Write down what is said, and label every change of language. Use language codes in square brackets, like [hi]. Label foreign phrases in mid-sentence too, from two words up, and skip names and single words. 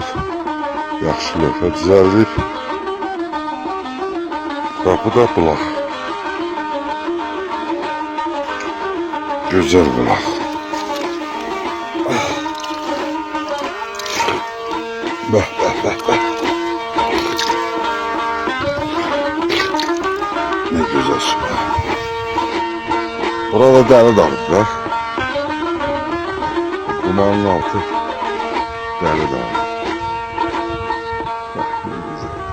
[az] Yaxşı lövhə düzəldib. Qapıda bulaq. Gözəl bulaq. Bəh, bəh, bəh, bəh. [tr] Ne güzel su. [az] Burada Dəli Dağı var. Dumanın altı Dəli Dağı. [tr] Bak ne güzel.